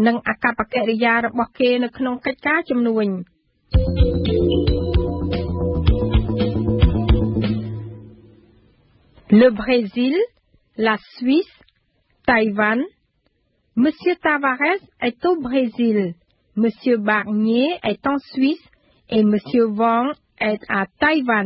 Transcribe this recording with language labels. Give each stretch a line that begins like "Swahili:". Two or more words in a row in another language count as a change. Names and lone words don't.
Khmer: និងអកប្បកិរិយារបស់គេនៅក្នុងកិច្ចការជំនួញ
French: Le Brésil, la Suisse, Taïwan. Monsieur Tavares est au Brésil, Monsieur Barnier est en Suisse et Monsieur Wang est à Taïwan.